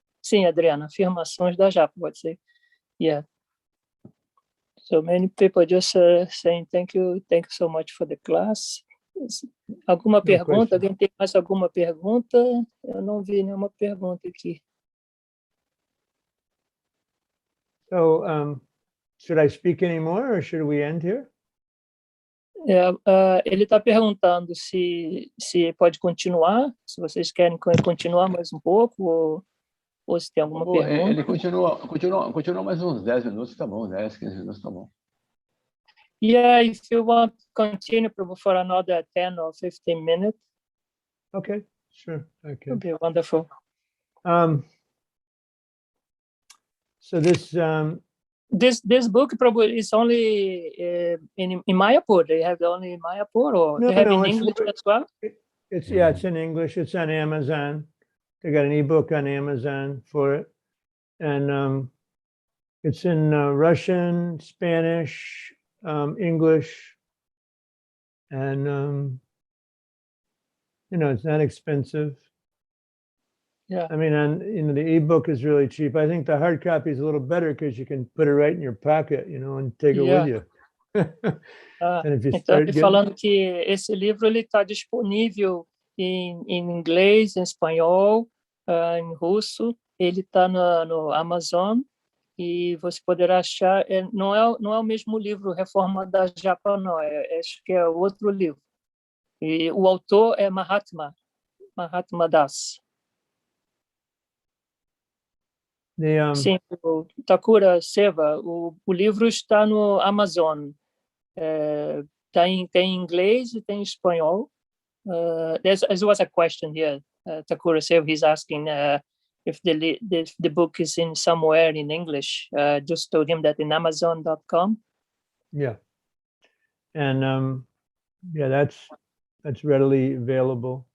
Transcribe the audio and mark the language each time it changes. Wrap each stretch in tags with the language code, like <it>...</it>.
<pt>Sim, Adriana, afirmações da japa, pode ser.</pt> <en>Yeah. So many people just saying thank you so much for the class.</en> <pt>Alguma pergunta? Alguém tem mais alguma pergunta? Eu não vi nenhuma pergunta aqui.</pt> <en>So, should I speak anymore or should we end here?</en> <pt>Ele está perguntando se pode continuar, se vocês querem continuar mais um pouco, ou se tem alguma pergunta. Ele continua mais uns 10 minutos, tá bom, 10, 15 minutos, tá bom.</pt> <en>Yeah, if you want to continue for another 10 or 15 minutes. Okay, sure. Okay. Would be wonderful. So this book probably is only in Mayapur. They have only in Mayapur, or they have in English as well? It's in English. It's on Amazon. They got an ebook on Amazon for it, and it's in Russian, Spanish, English, and it's not expensive. Yeah. I mean, the ebook is really cheap. I think the hard copy is a little better because you can put it right in your pocket, and take it with you. And if you</en> <pt>então, ele falando que esse livro ele está disponível em inglês, em espanhol, em russo. Ele está no Amazon e você poderá achar. Não é o mesmo livro Reforma da Japa, não. Acho que é outro livro. E o autor é Mahatma Das. Sim, o Thakura Seva. O livro está no Amazon. Tem em inglês e tem em espanhol.</pt> <en>There was a question here. Thakura Seva, he's asking if the book is in somewhere in English. Just told him that in Amazon.com. Yeah, and that's readily available.</en>